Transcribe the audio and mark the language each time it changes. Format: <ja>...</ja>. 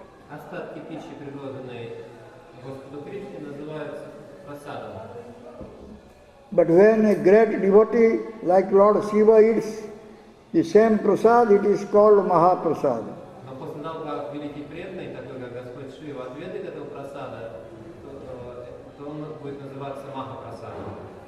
<ru>Остатки пищи, предложенные Господу Кришне, называются прасадом.</ru> <en>But when a great devotee like Lord Shiva eats the same prasad, it is called Mahaprasad.</en> <ru>Но после того, как великий преданный, такой как Господь Шива, отведает этого прасада, то он будет называться Махапрасадом.</ru>